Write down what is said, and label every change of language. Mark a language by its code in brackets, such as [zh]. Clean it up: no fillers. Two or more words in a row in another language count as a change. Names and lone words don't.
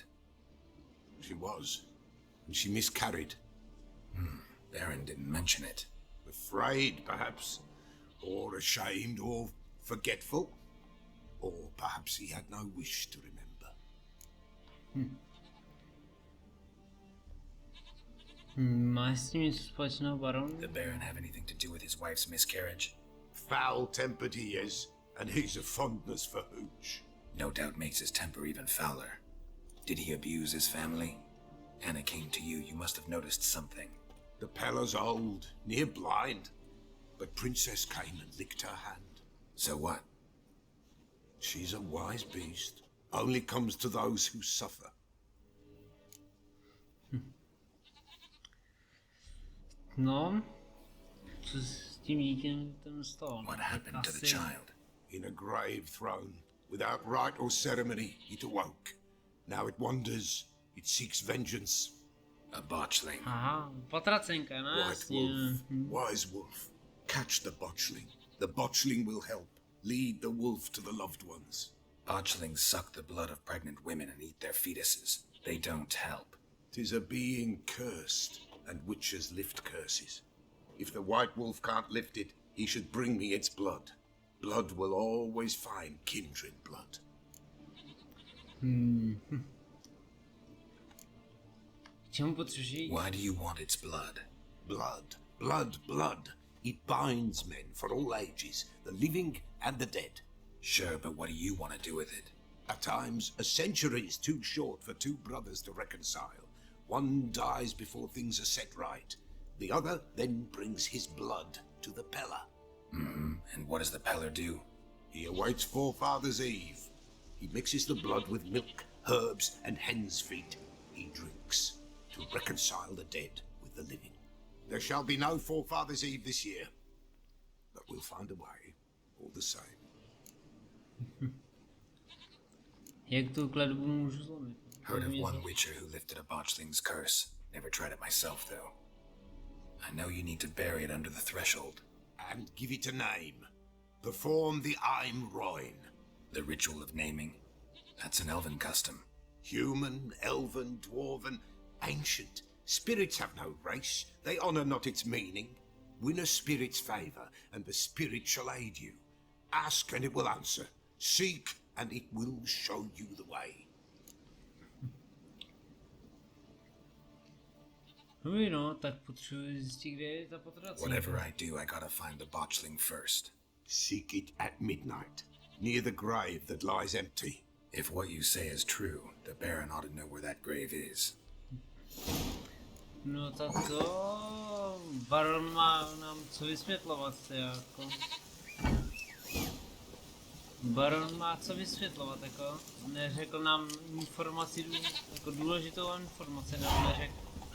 [en] She was. And she miscarried. Baron didn't mention it. Afraid, perhaps. Or ashamed, or forgetful. Or perhaps he had no wish to remember. [cs] Máš s tím něco společného, baron? [en] Did the Baron have anything to do with his wife's miscarriage? Foul-tempered he is, and he's a fondness for hooch. No doubt makes his temper even fouler. Did he abuse his family? Anna came to you, you must have noticed something. The Pella's old, near blind, but Princess came and licked her hand. So what? She's a wise beast, only comes to those who suffer. [cs] No, co s tím dítěm tam stalo? [en] What happened to the child? In a grave thrown, without rite or ceremony, it awoke. Now it wanders, it seeks vengeance. A botchling. [cs] Aha, potracenka, no [en] White [cs] jasně. [en] wolf, wise wolf, catch the botchling. The botchling will help. Lead the wolf to the loved ones. Botchlings suck the blood of pregnant women and eat their fetuses. They don't help. 'Tis a being cursed, and witches lift curses. If the white wolf can't lift it, he should bring me its blood. Blood will always find kindred blood. [cs] K čemu potřebuji? [en] Why do you want its blood? Blood. Blood, blood. It binds men for all ages, the living and the dead. Sure, but what do you want to do with it? At times, a century is too short for two brothers to reconcile. One dies before things are set right. The other then brings his blood to the Peller. Mm-hmm. And what does the Peller do? He awaits Forefathers' Eve. He mixes the blood with milk, herbs, and hen's feet. He drinks to reconcile the dead with the living. There shall be no Forefathers' Eve this year, but we'll find a way, all the same. [cs] Jak tu kletbu můžu zlomit? [en] Heard of one witcher who lifted a botchling's curse. Never tried it myself, though. I know you need to bury it under the threshold. And give it a name. Perform the Aim Roin. The ritual of naming. That's an elven custom. Human, elven, dwarven, ancient. Spirits have no race. They honour not its meaning. Win a spirit's favour, and the spirit shall aid you. Ask, and it will answer. Seek, and it will show you the way. [cs] Dobrý no, tak potřebuji zjistit, kde je ta potracenka. [en] Whatever I do, I gotta find the botchling first. Seek it at midnight, near the grave that lies empty. If what you say is true, the Baron ought to know where that grave is. [cs] No tak to... Baron má nám co vysvětlovat, jako. Baron má co vysvětlovat, jako. Neřekl nám informaci, jako důležitou informaci, nám neřekl.